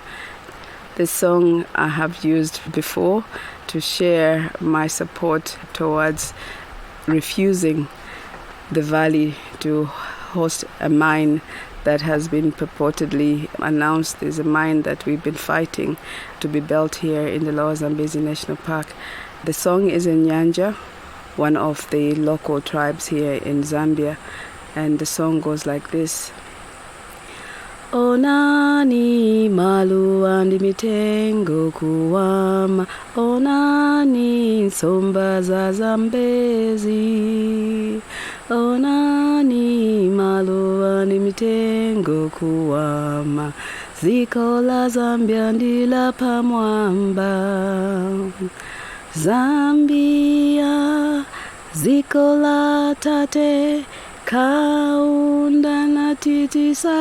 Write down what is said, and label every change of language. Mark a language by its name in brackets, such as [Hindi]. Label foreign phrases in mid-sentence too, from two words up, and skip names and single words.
[English] This song I have used before to share my support towards refusing the valley to host a mine that has been purportedly announced. There's a mine that we've been fighting to be built here in the Lower Zambezi National Park. The song is in Nyanja, one of the local tribes here in Zambia, and the song goes like this. [Nyanja] Onani malu andi mitengo kuwama, onani nsomba za Zambezi, onani malu andi mitengo kuwama, ziko la Zambia ndila pamwamba, Zambia ziko la tate, kaunda na titi